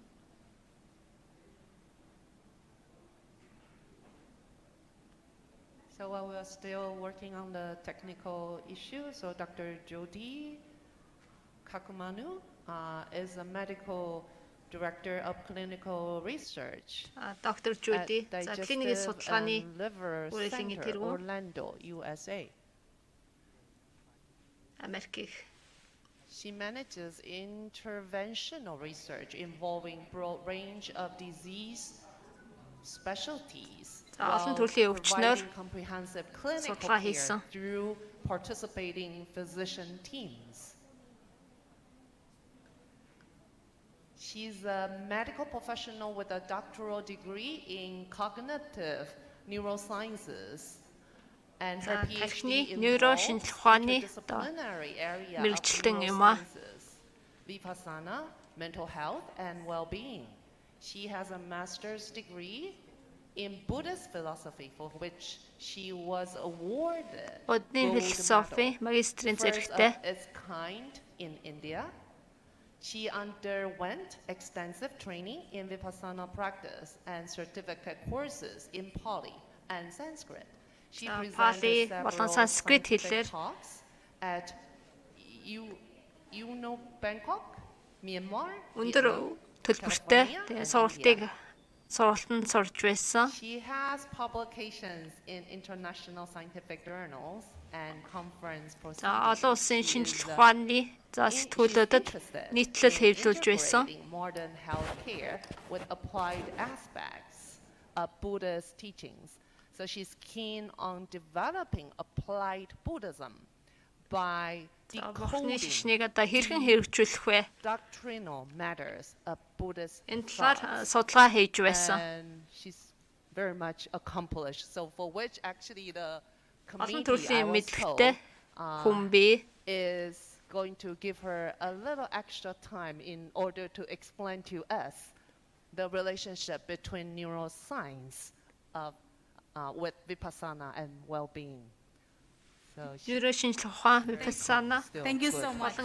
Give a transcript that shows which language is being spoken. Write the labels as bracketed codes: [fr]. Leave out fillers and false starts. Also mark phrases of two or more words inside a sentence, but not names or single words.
[en] So So while we're still working on the technical issue, so Dr. Jyoti Kakumanu is a medical director of clinical research [mn] Dr. Jyoti за клиникийн судалгааны [en] Urolin Center, Orlando, USA. [mn] Америк. [en] She manages interventional research involving broad range of disease specialties. [mn] Олон төрлийн өвчнөр [en] Comprehensive clinical [mn] судалгаа [en] care [mn] хийсэн. [en] through participating physician teams. She's a medical professional with a doctoral degree in cognitive neurosciences. And her PhD involves interdisciplinary area of neurosciences, Vipassana, mental health, and well-being. She has a master's degree in Buddhist philosophy, for which she was awarded [mn] Буддын философи магистрийн зэрэгтэй [en] its kind in India. She underwent extensive training in Vipassana practice and certificate courses in Pali and Sanskrit. She [mn] Pali болон Санскрит хэлээр [en] talks at Bangkok, Myanmar. [mn] өндөр төлбөртэй тэгээ сургалтанд сурж байсан. [en] She has publications in international scientific journals and conference proceedings. [mn] Олон улсын шинжлэх ухааны сэтгүүлүүдэд нийтлэл хэвлүүлж байсан. [en] Modern healthcare with applied aspects of Buddha's teachings. So she's keen on developing applied Buddhism by [mn] Бурхны шашныг одоо хэрхэн хэрэгжүүлэх вэ? [en] doctrinal matters of Buddhist [mn] Энэ талаар судалгаа хийж байсан. [en] and she's very much accomplished. So for which actually the [mn] Олон [en] committee I [mn] төрлийн [en] was told [mn] мэдлэгтэй хүн бий. [en] is going to give her a little extra time in order to explain to us the relationship between neuroscience with Vipassana and well-being. So [mn] Нейро шинжлэх ухаан, [en] Vipassana still Thank you good. so much.